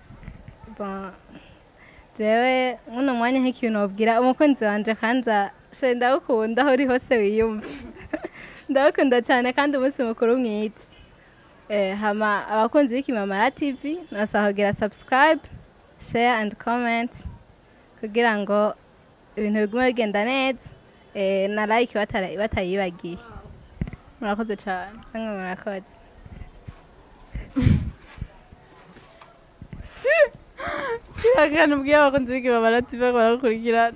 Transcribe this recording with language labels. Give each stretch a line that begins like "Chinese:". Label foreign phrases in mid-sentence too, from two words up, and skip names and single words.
Rundi: Bon jewe uno mwanya nk'ikintu wabwira umukunzi wanje kanza she ndagukunda aho uri hose wiyumva ndagukunda cyane kandi umunsi mukuru mwiza. Hama abakunzi b'Ikimamara TV nasahogira subscribe,
English: share and comment
Rundi: kugira ngo ibintu bigume bigenda neza na like batayibagiye. Murakoze cyane. Murakoze. Akantu bwiye abakunzi b'Ikimamara TV barakurikirana.